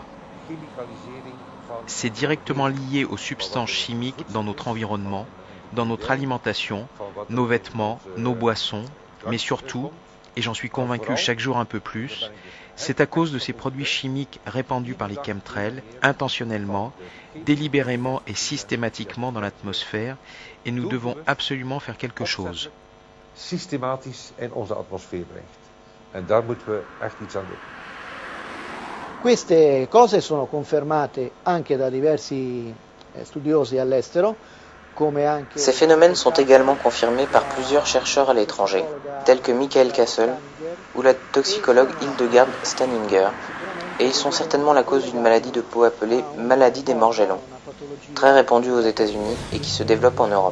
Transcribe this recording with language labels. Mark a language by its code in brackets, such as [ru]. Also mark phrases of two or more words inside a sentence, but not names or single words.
[fr] C'est directement lié aux substances chimiques dans notre environnement, dans notre alimentation, nos vêtements, nos boissons, mais surtout, et j'en suis convaincu chaque jour un peu plus, c'est à cause de ces produits chimiques répandus par les chemtrails, intentionnellement, délibérément et systématiquement dans l'atmosphère, et nous devons absolument faire quelque chose. [it] Queste cose sono confermate anche da diversi studiosi all'estero. [fr] Ces phénomènes sont également confirmés par plusieurs chercheurs à l'étranger, tels que Michael Kassel ou la toxicologue Hildegard Steininger, et ils sont certainement la cause d'une maladie de peau appelée maladie des morgellons, très répandue aux États-Unis et qui se développe en Europe.